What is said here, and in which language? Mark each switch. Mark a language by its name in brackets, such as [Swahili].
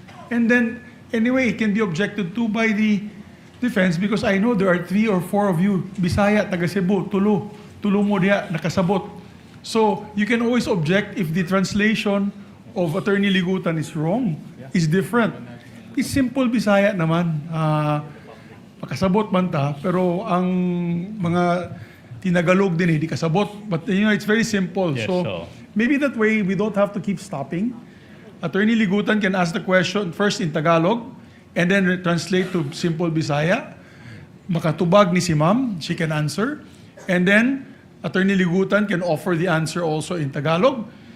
[English] And then, anyway, it can be objected to by the defense because I know there are 3 or 4 of you, Bisaya, [Cebuano] taga Cebu, Tulo mo diya, nakasabot. [English] So, you can always object if the translation of Attorney Ligutan is wrong, is different. It's simple Bisaya naman. [Cebuano] Makasabot man ta, pero ang mga tinagalog din di kasabot. [English] But it's very simple. Yes, so, so- maybe that way we don't have to keep stopping. Attorney Ligutan can ask the question first in Tagalog and then translate to simple Bisaya. [Cebuano] makatubag ni si ma'am, [English] she can answer. And then, Attorney Ligutan can offer the answer also in Tagalog.